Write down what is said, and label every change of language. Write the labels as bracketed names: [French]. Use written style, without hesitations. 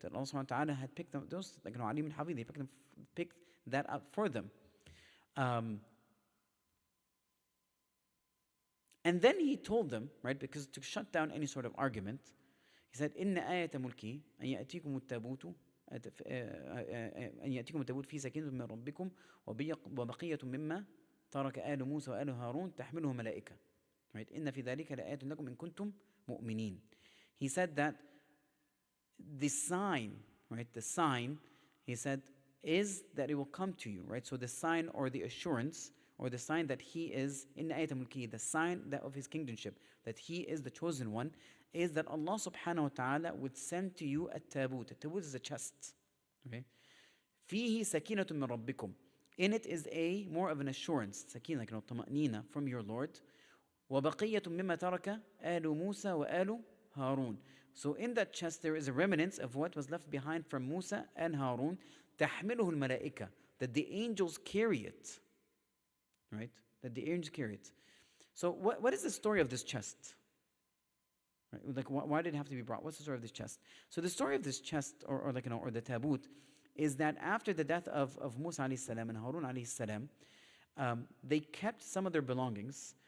[English] That Allah subhanahu wa ta'ala had picked them, those, Alim and Havi, they picked that out for them. And then he told them, right, because to shut down any sort of argument, he said, [Arabic] إِنَّ آيَةَ مُلْكِي أَنْ يَأْتِيكُمُ التَّابُوتُ أن يأتيكم التابوت فيه سكينة من ربكم وبقية مما ترك آل موسى وآل هارون تحمله ملائكة. [English] Right? [Arabic] إن في ذلك لآيات لكم إن كنتم مؤمنين. [English] He said that the sign, right? The sign, he said, is that it will come to you, right? So the sign or the assurance or the sign that he is in ayat al-mulki, the sign that of his kingdomship, that he is the chosen one, is that Allah subhanahu wa ta'ala would send to you a tabut. A tabut is a chest. [Arabic] Okay? فيه سكينة من ربكم. [English] In it is a more of an assurance, sakina, like طمأنينة from your Lord. [Arabic] وبقية مما ترك آل موسى وآل هارون. [English] So in that chest there is a remnants of what was left behind from Musa and Harun. [Arabic] تحمله الملائكة, [English] that the angels carry it. Right? That the angels carry it. So what is the story of this chest? Right? Like why did it have to be brought? What's the story of this chest? So the story of this chest, or like or the tabut, is that after the death of Musa alayhi salam and Harun alayhi salam, they kept some of their belongings.